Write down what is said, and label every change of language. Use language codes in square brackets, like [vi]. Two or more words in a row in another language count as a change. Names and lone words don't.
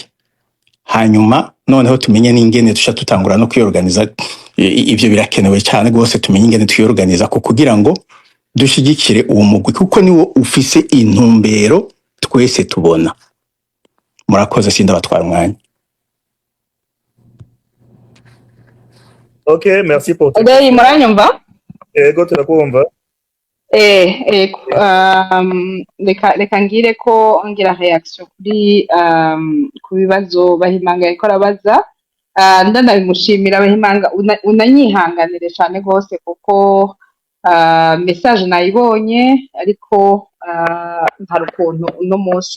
[rn] Hanyuma noneho tumenye n'ingene tusha tutangura no kwiorganiza. Ivyo birakenewe cyane gose, tumenye ingene twiorganiza ko kugira ngo dushigikire uwo mugwi, kuko niwo ufise intumbero twese tubona. Murakoze, sindabatwara umwanya. [fr] Ok, merci pour tout. [rn] Adei muranyumva? Ego turakumva. Reka ngire ko ngira reaction kuri ku bibazo Bahimanga yariko arabaza. Ndanabimushimira Bahimanga, unanyihanganire cyane gose kuko message nayibonye, ariko hari ukuntu uno munsi